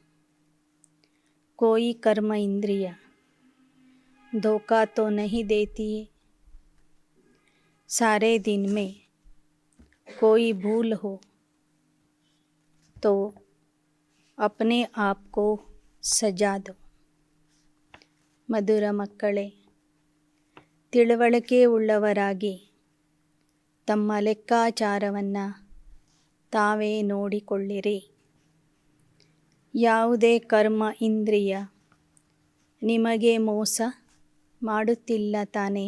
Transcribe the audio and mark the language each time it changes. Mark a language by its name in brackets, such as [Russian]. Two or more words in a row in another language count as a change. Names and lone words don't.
[Hindi] कोई कर्म इंद्रिया धोखा तो नहीं देती है. सारे दिन में कोई भूल हो तो अपने आप को सजा दो. [Kannada] ಮಧುರ ಮಕ್ಕಳೇ, ತಿಳುವಳಿಕೆ ಉಳ್ಳವರಾಗಿ ತಮ್ಮ ಲೆಕ್ಕಾಚಾರವನ್ನು ತಾವೇ ನೋಡಿಕೊಳ್ಳಿರಿ. ಯಾವುದೇ ಕರ್ಮ ಇಂದ್ರಿಯ ನಿಮಗೆ ಮೋಸ ಮಾಡುತ್ತಿಲ್ಲ ತಾನೇ?